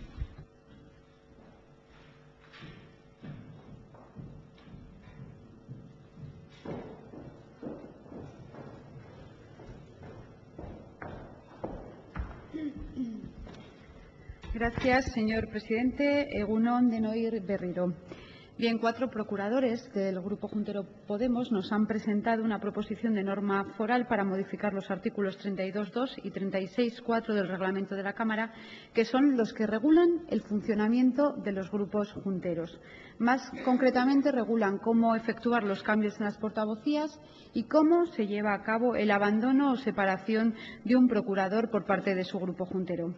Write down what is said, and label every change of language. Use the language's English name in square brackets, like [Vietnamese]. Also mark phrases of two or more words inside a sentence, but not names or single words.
[Spanish] Gracias, señor presidente. [Basque] Egun on denoi berriro. [Spanish] Bien, 4 procuradores del Grupo Juntero Podemos nos han presentado una proposición de norma foral para modificar los artículos 32.2 y 36.4 del reglamento de la Cámara, que son los que regulan el funcionamiento de los grupos junteros. Más concretamente, regulan cómo efectuar los cambios en las portavocías y cómo se lleva a cabo el abandono o separación de un procurador por parte de su grupo juntero.